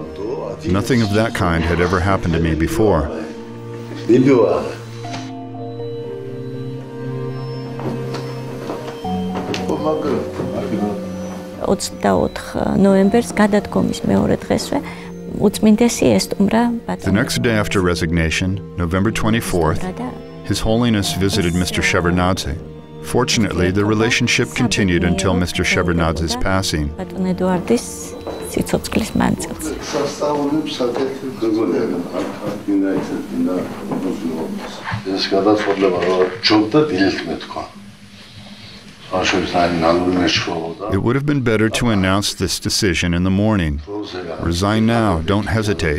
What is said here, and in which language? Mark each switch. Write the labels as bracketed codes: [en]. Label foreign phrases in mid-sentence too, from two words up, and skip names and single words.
[en] Nothing of that kind had ever happened to me before. [ka] 24 ნოემბერს გადადგომის მეორე დღესვე უწმინდესი ესტუმრა [en] The next day after resignation, November 24th, His Holiness visited Mr. Shevardnadze. Fortunately, the relationship continued until Mr. Shevardnadze's passing. [ka] ბატონ ედუარდის სიცოცხლის მანძილზე. [en] It would have been better to announce this decision in the morning. Resign now, don't hesitate.